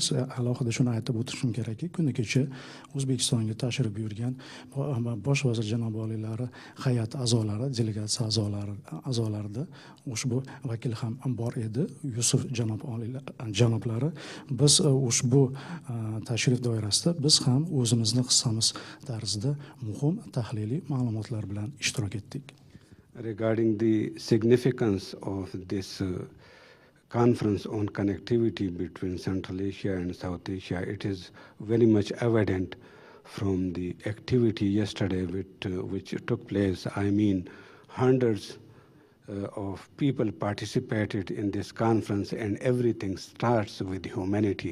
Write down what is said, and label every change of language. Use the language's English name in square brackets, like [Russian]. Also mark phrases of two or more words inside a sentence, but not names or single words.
[Uzbek] Alohida shuni aytib o'tishim kerakki, kuni kecha O'zbekistonga tashrif buyurgan bosh vazir janob oliylari hay'at a'zolari, delegatsiya a'zolarida ushbu vakil ham bor edi, Yusuf janoblari. Biz ushbu tashrif doirasida biz ham o'zimizni hissamiz tarzida muhim tahliliy ma'lumotlar bilan ishtirok etdik. [English] Regarding the significance of this conference on connectivity between Central Asia and South Asia, it is very much evident from the activity yesterday which took place. I mean, hundreds of people participated in this conference, and everything starts with humanity.